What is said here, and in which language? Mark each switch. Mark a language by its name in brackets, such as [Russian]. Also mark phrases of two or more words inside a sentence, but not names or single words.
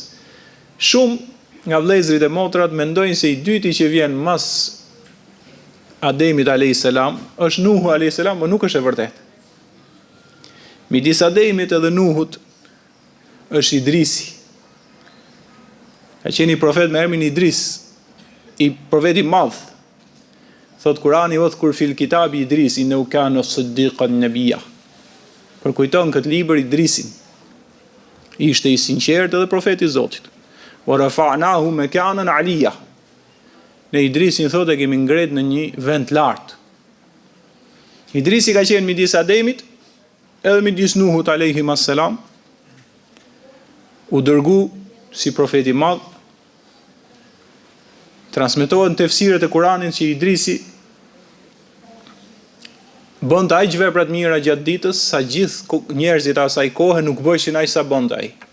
[Albanian] Shumë nga vëllezërit e motrat mendojnë se i dyti që vjen mas Ademit [Arabic] عليه السلام [Albanian] është Nuhu [Arabic] عليه السلام, [Albanian] por nuk është e vërtetë. Midis Ademit edhe Nuhut është Idrisi. Ka qenë një profet me emrin Idris, i profeti madh. Thot Kurani [Arabic] واذكر في الكتاب إدريس إنه كان صديقا نبيا. [Albanian] Për kujton këtë libër Idrisin. Ishte i sinqert edhe profeti i Zotit. [Arabic] ورفعناه مكانا عليا. [Albanian] Ne Idrisin thotë kemi ngret në një vend lart. Idrisi ka qenë midis Ademit edhe midis Nuhut [Arabic] عليهم السلام. [Albanian] U dërgu si profeti madh. Transmetohen tefsiret e Kuranit që Idrisi bënte aq vepra të mira gjatë ditës sa gjithë njerëzit asaj kohe nuk bëshin aq sa bënte ai.